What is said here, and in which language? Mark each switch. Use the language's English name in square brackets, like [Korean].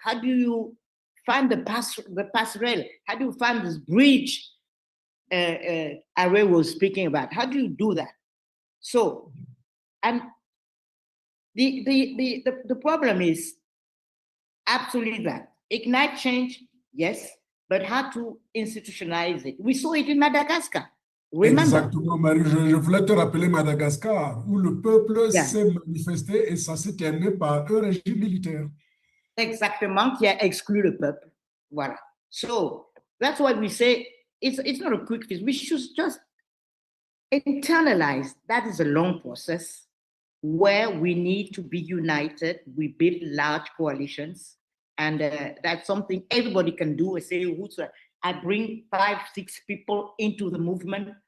[English] How do you find the passerelle? How do you find this bridge Are was speaking about? How do you do that? So, and the problem is absolutely that. Ignite change, yes, but how to institutionalize it. We saw it in Madagascar. Remember? [French] Exactement, Marie. Je voulais te rappeler Madagascar, où le peuple s'est manifesté et ça s'est terminé par un régime militaire. Exactement, qui a exclu le peuple. Voilà. [English] So, that's why we say it's not a quick fix. We should just internalize that is a long process where we need to be united. We build large coalitions, and that's something everybody can do. I say, I bring 5-6 people into the movement.